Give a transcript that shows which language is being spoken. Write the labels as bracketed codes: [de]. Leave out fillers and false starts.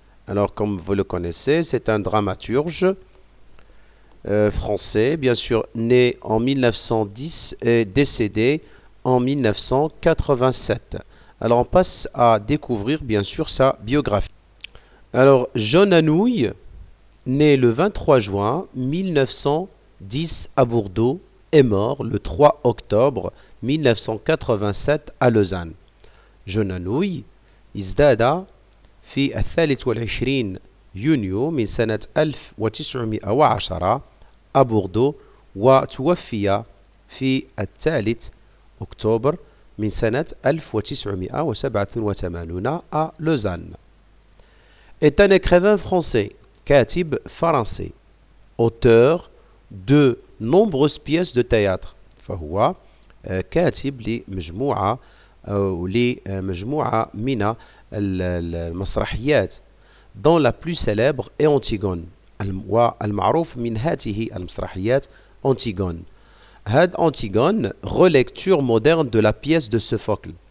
[fr] Alors, comme vous le connaissez, c'est un dramaturge français, bien sûr, né en 1910 et décédé en 1987. Alors, on passe à découvrir, bien sûr, sa biographie. Alors, Jeune Anouilh, né le 23 juin 1910 à Bordeaux, est mort le 3 octobre 1987 à Lausanne. [ar] جون أنوي ازداد في 23 يونيو من سنة 1910 à Bordeaux وتوفي في 3 أكتوبر من سنة 1987 à Lausanne. [fr] Est un écrivain français, [ar] كاتب فرنسي, [fr] auteur de nombreuses pièces de théâtre. [ar] فهو كاتب لمجموعة أو لمجموعة من المسرحيات [fr] dont la plus célèbre est Antigone. [ar] والمعروف من هذه المسرحيات Antigone. هاد [fr] Antigone, relecture moderne de la pièce de Sophocle.